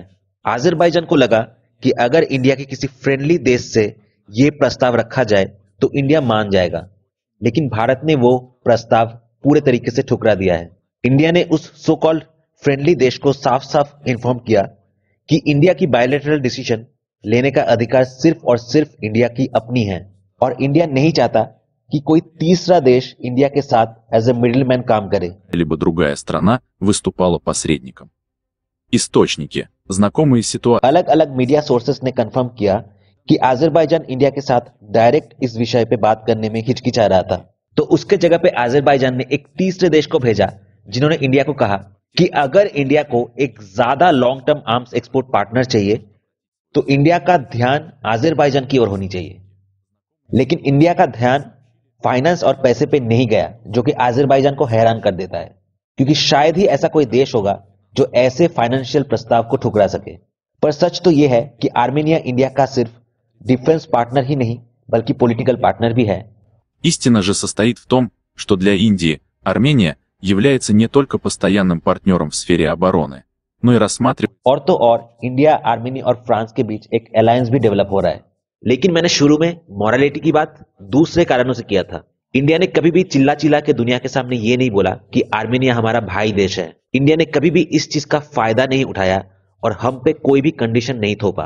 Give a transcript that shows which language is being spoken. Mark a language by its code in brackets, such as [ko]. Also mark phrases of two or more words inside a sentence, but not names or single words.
[hi] अजरबैजान को लगा कि अगर इंडिया के किसी फ्रेंडली देश से यह प्रस्ताव रखा जाए तो इंडिया मान जाएगा, लेकिन भारत ने वो प्रस्ताव पूरे तरीके से ठुकरा दिया है। इंडिया ने उस [en] so called friendly [hi] देश को साफ साफ इन्फॉर्म किया कि इंडिया की [en] bilateral decision [hi] लेने का अधिकार सिर्फ और सिर्फ इंडिया की अपनी है, और इंडिया नहीं चाहता कि कोई तीसरा देश इंडिया के साथ [en] as a middleman [hi] काम करे। [ru] Либо другая страна выступала посредником. Источники, знакомые ситуации. [hi] अलग अलग [en] media sources [hi] ने कंफर्म किया कि अजरबैजान इंडिया के साथ डायरेक्ट इस विषय पे बात करने में हिचकिचा रहा था। तो उसके जगह पे अजरबैजान ने एक तीसरे देश को भेजा जिन्होंने इंडिया को कहा कि अगर इंडिया को एक ज्यादा [en] long term arms export partner [hi] चाहिए तो इंडिया का ध्यान अजरबैजान की ओर होनी चाहिए। लेकिन इंडिया का ध्यान फाइनेंस और पैसे पे नहीं गया, जो कि अजरबैजान को हैरान कर देता है, क्योंकि शायद ही ऐसा कोई देश होगा जो ऐसे फाइनेंशियल प्रस्ताव को ठुकरा सके। पर सच तो यह है कि आर्मेनिया इंडिया का सिर्फ [en] defense partner [hi] ही नहीं बल्कि [en] political partner [hi] भी है। [ru] Истина же состоит в том, что для Индии Армения является не только постоянным партнером в сфере обороны, но и рассматривает. [hi] और तो और इंडिया, आर्मेनिया और फ्रांस के बीच एक अलायंस भी डेवलप हो रहा है। लेकिन मैंने शुरू में मॉरलिटी की बात दूसरे कारणों से किया था। इंडिया ने कभी भी चिल्ला चिल्ला के दुनिया के सामने ये नहीं बोला कि आर्मेनिया हमारा भाई देश है। इंडिया ने कभी भी इस चीज का फायदा नहीं उठाया और हम पे कोई भी कंडीशन नहीं थोपा।